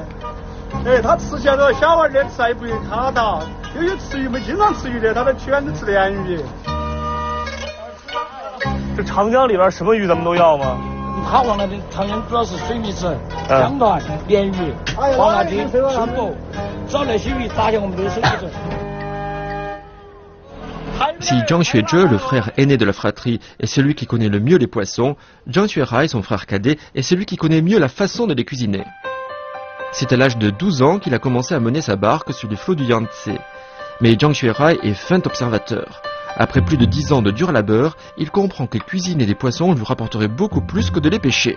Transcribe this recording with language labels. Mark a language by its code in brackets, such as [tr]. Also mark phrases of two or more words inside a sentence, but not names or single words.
[zh] 哎，它吃起来都小娃儿的吃还不会卡到，有些吃鱼没经常吃鱼的，他都全都吃鲢鱼。这长江里边什么鱼咱们都要吗？它黄辣丁，长江主要是水蜜子、江段、鲢鱼、黄辣丁、青螺，只要那些鱼打下我们都有水蜜子。 [fr] Si Zhang Xuezhe, le frère aîné de la fratrie, est celui qui connaît le mieux les poissons, Zhang Xuerai, son frère cadet, est celui qui connaît mieux la façon de les cuisiner. C'est à l'âge de 12 ans qu'il a commencé à mener sa barque sur les flots du Yangtze. Mais Zhang Xuerai est fin observateur. Après plus de 10 ans de dur labeur, il comprend que cuisiner des poissons lui rapporterait beaucoup plus que de les pêcher.